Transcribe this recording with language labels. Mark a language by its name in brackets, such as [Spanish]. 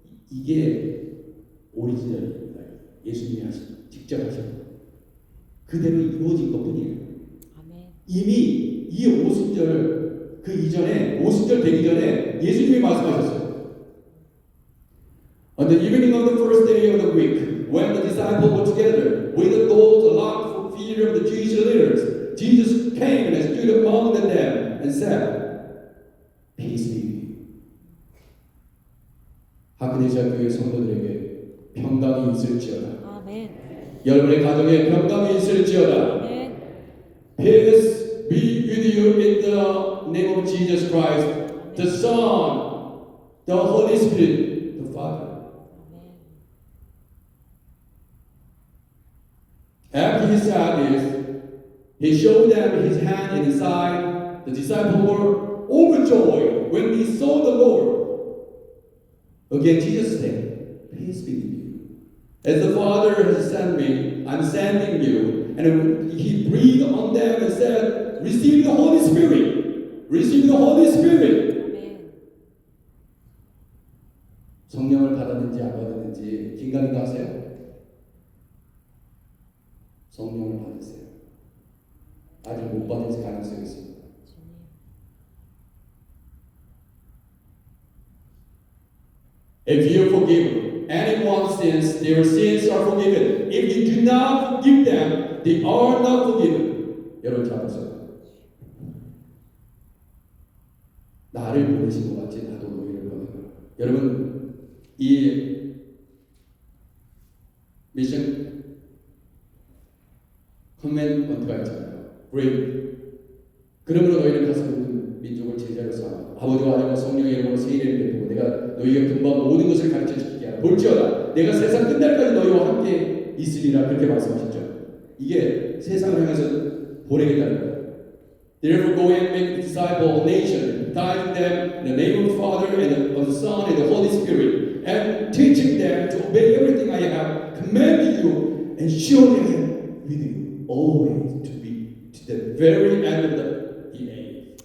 [Korean] 이게 오리지널입니다. 예수님이 직접 하신 거. 그대로 이루어진 것뿐이에요. 아멘. 이미 이 오순절 그 이전에 오순절 되기 전에 예수님이 말씀하셨어요. [English] On the evening of the first day of the week, when the disciples were together, with the doors locked for fear of the Jewish leaders, Jesus came and stood among them and said, "Peace be with you." [Korean] 하크네시아 교회 성도들에게 평강이 있을지어다. 아멘. 여러분의 가정에 평강이 있을지어다. 아멘. [English] Peace be with you in the name of Jesus Christ, the Son, the Holy Spirit, the Father. After he said this, he showed them his hand and his side. The disciples were overjoyed when they saw the Lord. Again, Jesus said, "Peace be with you. As the Father has sent me, I'm sending you." And he breathed on them and said, "Receive the Holy Spirit. Receive the Holy Spirit." [Korean] 아멘. 성령을 받았는지 안 받았는지 긴가민가 하세요? 성령을 받으세요. 아직 못 받을 가능성이 있습니다. [English] If you forgive anyone's sins, their sins are forgiven. If you do not forgive them, they are not forgiven. [Korean] 여러분 잘 보세요. 나를 보내신 것 같이 나도 너희를 보내라. 여러분 이 미션 커맨먼트가 있잖아요. 브레이브. 그러므로 너희는 가서 모든 민족을 제자로 삼아 아버지와 하나님과 성령의 이름으로 세례를 베푸고 내가 너희가 금방 모든 것을 가르쳐 주게 하라. 볼지어다 내가 세상 끝날까지 너희와 함께 있으리라. 그렇게 말씀하셨죠. 이게 세상을 향해서 보내겠다는 거예요. [English] Therefore go and make disciples of nation, baptizing them in the name of the Father and of the Son and the Holy Spirit, and teaching them to obey everything I have commanded you, and surely I am with you always to the very end of the age.